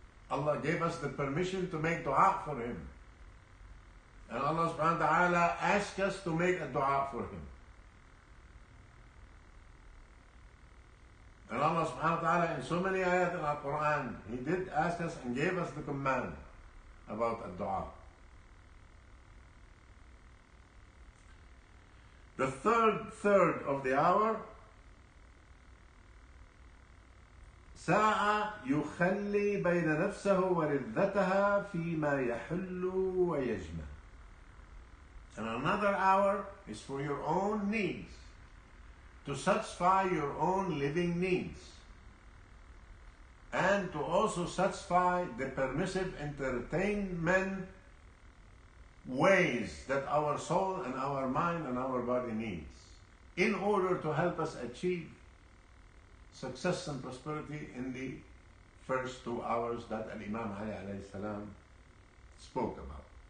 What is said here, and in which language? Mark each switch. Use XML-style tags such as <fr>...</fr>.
<en>Allah gave us the permission to make dua for Him. And Allah subhanahu wa ta'ala asked us to make a dua for Him. And Allah subhanahu wa ta'ala in so many ayat in our Quran, He did ask us and gave us the command about a dua. The third of the hour,</en> <ar>ساعة يخلي بين نفسه ولذتها فيما يحل ويجمع.</ar> <en>And another hour is for your own needs, to satisfy your own living needs, and to also satisfy the permissive entertainment ways that our soul and our mind and our body needs, in order to help us achieve success and prosperity in the first 2 hours that Imam Ali alayhi salam spoke about.</en>